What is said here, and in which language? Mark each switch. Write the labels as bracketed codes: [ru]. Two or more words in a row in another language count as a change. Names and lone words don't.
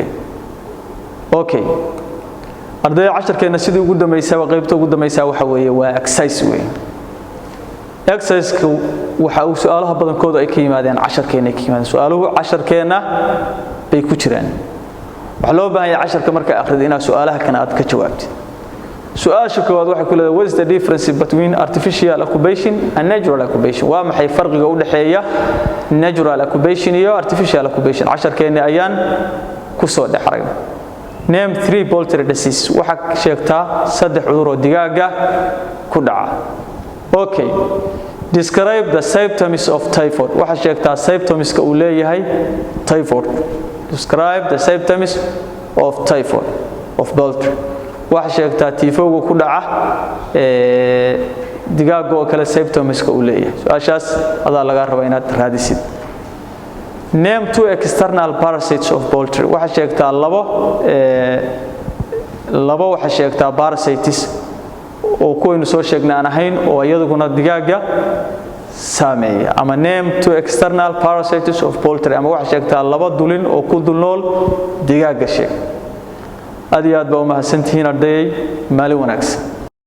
[so] okay, ardayda casharkeena sidii ugu dambeysay qaybta ugu dambeysay waxa weeye waa exercise weeye. exercise-ku waxa uu su'aalaha badankooda ay ka yimaadeen casharkeena ka yimaadeen. su'aaluhu casharkeena bay ku jiraan. waxa loo baahan yahay casharka marka akhrido inaad su'aalaha kana aad ka jawaabtid. su'aasha koowaad waxa ku leedahay [en] what is the difference between artificial occupation and natural occupation? [so] waa maxay farqiga u dhaxeeya [en] natural occupation [so] iyo [en] artificial occupation? [so] casharkeena ayaan ku soo dhaxray. [en] name 3 poultry diseases. [so] waxa sheegtaa 3 cudur oo digaaga ku dhaca. [en] okay, describe the symptoms of typhoid. [so] waxa sheegtaa symptoms-ka uu leeyahay typhoid. [en] describe the symptoms of typhoid of poultry. [so] waxa sheegtaa typhoid ku dhaca digaaga oo kale symptoms-ka uu leeyahay. su'aashaas adaa laga rabaa inaad raadisid. [en] name 2 external parasites of poultry. [so] waxa sheegtaa labo waxa sheegtaa parasites oo kuwaynu soo sheegnay aan ahayn oo iyaduna digaaga saameeya. [en] ama name 2 external parasites of poultry, [so] ama waxa sheegtaa laba dulin oo ku dul nool digaaga sheeg. aad iyo aad baa u mahadsantihiin arday. maalin wanaagsan.